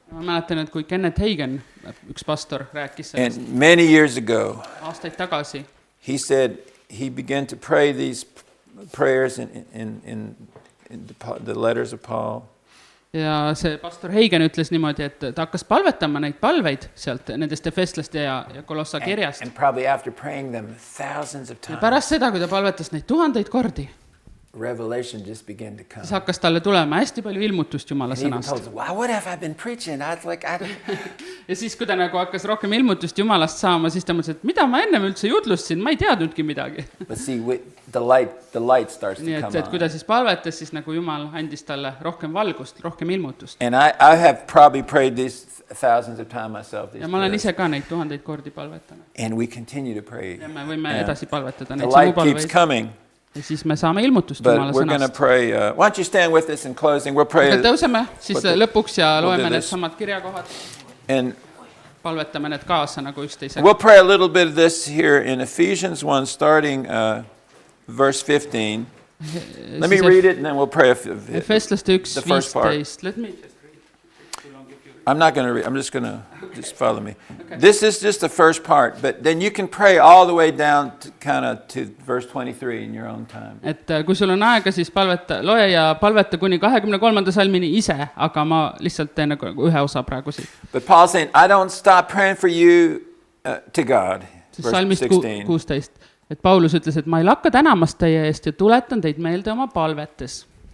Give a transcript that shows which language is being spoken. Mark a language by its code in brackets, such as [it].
[et] Ma mäletan, et kui Kenneth Hagin, üks pastor, rääkis sellest [en] And many years ago, [et] aastaid tagasi, [en] he said he began to pray these prayers in the letters of Paul. [et] ja see pastor Hagin ütles niimoodi, et ta hakkas palvetama neid palveid sealt nendest Efestlaste ja Kolossa kirjast. [en] And probably after praying them thousands of [et] Ja [en] times, [et] pärast seda, kui ta palvetas neid tuhandeid kordi, [en] revelation just began to come. [et] siis hakkas talle tulema hästi palju ilmutust Jumala [en] And he even [et] sõnast. [en] told us, wow, what have I been preaching? I was like, [et] Ja siis, kui ta nagu hakkas rohkem ilmutust Jumalast saama, siis ta mõtles, et mida ma ennem üldse jutlustasin, ma ei teadnudki midagi. [en] But see, the light starts [et] Nii [en] to [et] et [en] come [et] kui ta [en] on. [et] siis palvetas, siis nagu Jumal andis talle rohkem valgust, rohkem ilmutust. [en] And I have probably prayed these thousands of times myself. These [et] Ja ma olen [en] prayers. [et] ise ka neid tuhandeid kordi palvetanud. [en] And we continue to pray. [et] Ja me võime [en] Yeah. [et] edasi palvetada [en] The [et] neid samu [en] light keeps [et] palveid. [en] coming, [et] Ja siis me saame ilmutust [en] but [et] Jumala [en] we're going to [et] sõnast. [en] pray. Why don't you stand with us in closing? We'll pray. [et] Aga tõuseme siis [en] What the- [et] lõpuks ja [en] we'll do [et] loeme need [en] this. [et] samad kirjakohad. [en] And [et] Palvetame need kaasa nagu üksteisega. [en] we'll pray a little bit of this here in Ephesians 1, starting verse 15. Let me read it and then we'll pray. [et] Efestlaste [en] the first part. 1:15. Let me just read. I'm not going to read. I'm just going to just follow me. This is just the first part, but then you can pray all the way down to kind of to verse 23 in your own time. [et] Et kui sul on aega, siis loe ja palveta kuni 23. salmini ise, aga ma lihtsalt teen nagu ühe osa praegu siit. [en] But Paul's saying, I don't stop praying for you to God. [et] Siis [en] Verse [et] salmist [en] 16. [et] 16. Et Paulus ütles, et ma ei lakka tänamast teie eest ja tuletan teid meelde oma palvetes.